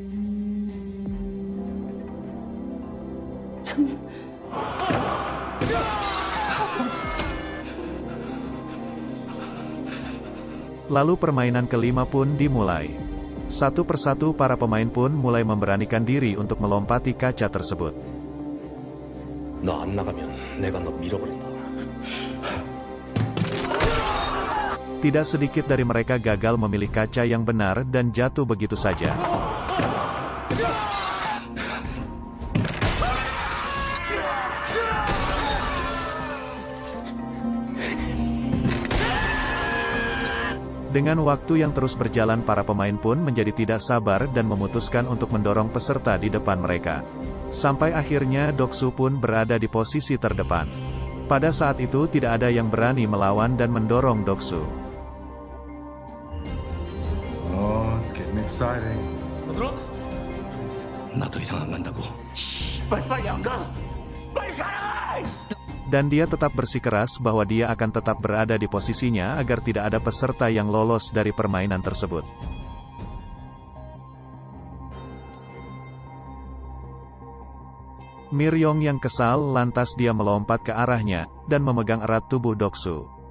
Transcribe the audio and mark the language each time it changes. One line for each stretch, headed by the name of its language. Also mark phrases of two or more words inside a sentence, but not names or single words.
Indonesian: Lalu permainan kelima pun dimulai. Satu persatu para pemain pun mulai memberanikan diri untuk melompati kaca tersebut.
Korean: 너 안 나가면 내가 너 밀어버린다.
Indonesian: Tidak sedikit dari mereka gagal memilih kaca yang benar dan jatuh begitu saja. Dengan waktu yang terus berjalan, para pemain pun menjadi tidak sabar dan memutuskan untuk mendorong peserta di depan mereka. Sampai akhirnya Doksu pun berada di posisi terdepan. Pada saat itu tidak ada yang berani melawan dan mendorong Doksu.
English: Oh, it's getting exciting.
Korean: 나도 이상 안 간다고. 빨리 안 가. 빨리 가라.
Indonesian: Dan dia tetap bersikeras bahwa dia akan tetap berada di posisinya agar tidak ada peserta yang lolos dari permainan tersebut. Miryong yang kesal lantas dia melompat ke arahnya, dan memegang erat tubuh Doksu.